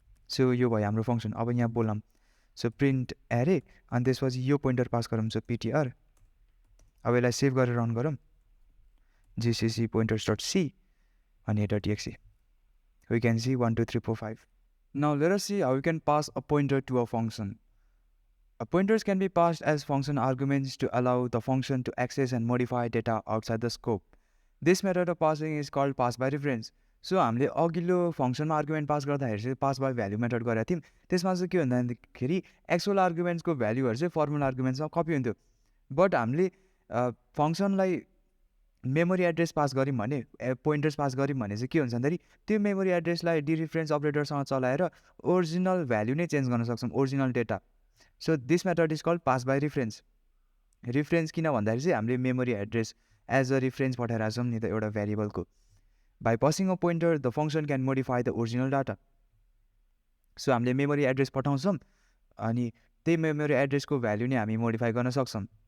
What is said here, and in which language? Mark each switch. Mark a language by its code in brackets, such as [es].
[ne] So यो भयो हाम्रो फङ्सन अब यहाँ बोलाम सो प्रिन्ट एरे अनि त्यसपछि यो पोइन्टर पास गरौँ सो पिटिआर अब यसलाई सेभ गरेर रन गरौँ gcc pointers.c and here.exe. [en] We can see 1 2 3 4 5. Now let us see how we can pass a pointer to a function. Pointers can be passed as function arguments to allow the function to access and modify data outside the scope. This method of passing is called pass by reference. [ne] So हामीले अघिल्लो फङ्सनमा argument pass गर्दाखेरि चाहिँ pass by value method गरेका थियौँ त्यसमा चाहिँ के भन्दाखेरि एक्चुअल आर्गुमेन्ट्सको भ्याल्युहरू चाहिँ फर्मुला आर्गुमेन्ट्समा कपी हुन्थ्यो बट हामीले फङ्सनलाई मेमोरी एड्रेस पास गऱ्यौँ भने पोइन्टर्स पास गऱ्यौँ भने चाहिँ के हुन्छ भन्दाखेरि त्यो मेमोरी एड्रेसलाई डिरिफरेन्स अपरेटरसँग चलाएर ओरिजिनल भ्याल्यु नै चेन्ज गर्न सक्छौँ original data so [en] this method is called pass by reference [ne] किन भन्दाखेरि चाहिँ हामीले memory address as a reference पठाइरहेको छौँ नि त एउटा भेरिएबलको [en] by passing a pointer the function can modify the original data [ne] so हामीले मेमोरी एड्रेस पठाउँछौँ अनि त्यही मेमोरी एड्रेसको भ्याल्यु नै हामी मोडिफाई गर्न सक्छौँ